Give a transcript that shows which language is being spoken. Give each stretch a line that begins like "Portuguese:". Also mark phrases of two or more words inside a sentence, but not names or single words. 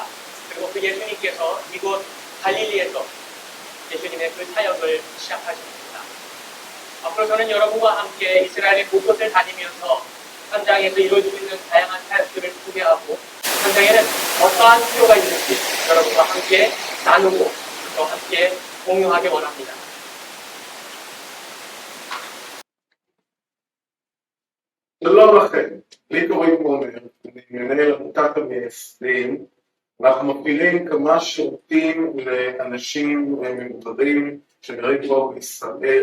Korean: 그리고 그 예수님께서 이곳 갈릴리에서 예수님의 그 사역을 시작하셨습니다. 앞으로 저는 여러분과 함께 이스라엘의 곳곳을 다니면서 현장에서 이루어지고 있는 다양한 사역들을 소개하고 현장에는 어떠한 필요가 있는지 여러분과 함께 나누고 또 함께 공유하기 원합니다.
Hebrew: שלום לכם, לי קוראים עומר, אני מנהל עמותת המייסדים. אנחנו מפעילים כמה שירותים לאנשים מבוגרים שגרים פה בישראל,